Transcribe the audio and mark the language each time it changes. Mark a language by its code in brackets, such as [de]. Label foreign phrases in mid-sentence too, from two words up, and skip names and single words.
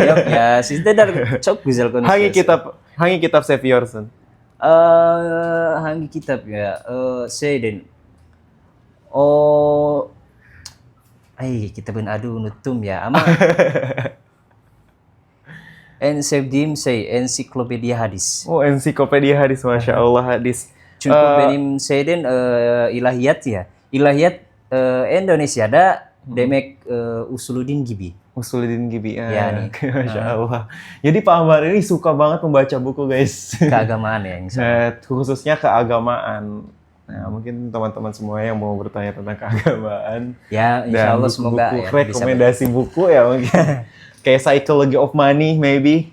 [tr] Yok ya, siz de çok güzel konuşuyorsunuz. Hangi kitap seviyorsun? Hangi kitap ya? Kitabın adı unuttum ya ama en sevdiğim [id] ensiklopedia hadis. Oh, ensiklopedia hadis, [ar] ما شاء الله, [id] hadis. [tr] Çünkü benim ilahiyat ya. İlahiyat Indonesia'da demek Usuluddin gibi. Usuluddin gibi ya. Yani. [ar] ما شاء الله. [id] Jadi Pak Ambar ini suka banget membaca buku, guys. Keagamaan ya, khususnya keagamaan. Nah, mungkin teman-teman semua yang mau bertanya tentang keagamaan. Ya, [ar] إن شاء الله [id] semoga ya, rekomendasi buku ya mungkin. Kayak Psychology of Money, maybe.